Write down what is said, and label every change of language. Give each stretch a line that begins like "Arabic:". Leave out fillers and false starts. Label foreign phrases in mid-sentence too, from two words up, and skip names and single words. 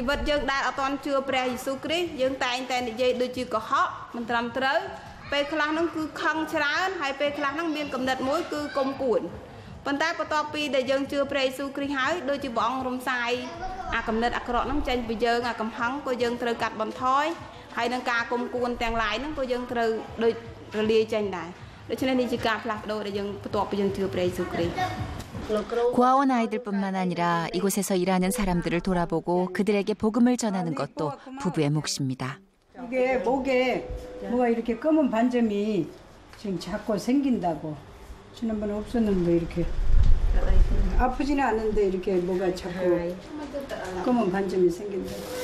Khmer: វិតយើងដែលអត់ទាន់ជឿព្រះយេស៊ូវគ្រីស្ទយើងតែងតែនិយាយដូចជាកុហកមិនត្រឹមត្រូវពេលខ្លះហ្នឹងគឺខឹងច្រើនហើយពេលខ្លះហ្នឹងមានកំណត់មួយគឺគុំគួនប៉ុន្តែបន្ទាប់ពីដែលយើងជឿព្រះយេស៊ូវគ្រីស្ទហើយដូចជាព្រះអង្គរំសាយអាកំណត់អាក្រក់ហ្នឹងចេញពីយើងអាកំហឹងក៏យើងត្រូវកាត់បន្ថយហើយនឹងការគុំគួនទាំងឡាយហ្នឹងក៏យើងត្រូវដូចរលាយចេញដែរដូច្នេះនេះជាការផ្លាស់ប្ដូរដែលយើងបន្ទាប់ពីយើងជឿព្រះយេស៊ូវគ្រីស្ទ
Korean: 고아원 아이들뿐만 아니라 이곳에서 일하는 사람들을 돌아보고 그들에게 복음을 전하는 것도 부부의 몫입니다. 이게 목에 뭐가 이렇게 검은 반점이 지금 자꾸 생긴다고. 지난번에 없었는데 이렇게 아프지는 않은데 이렇게 뭐가 자꾸 검은 반점이 생긴다고.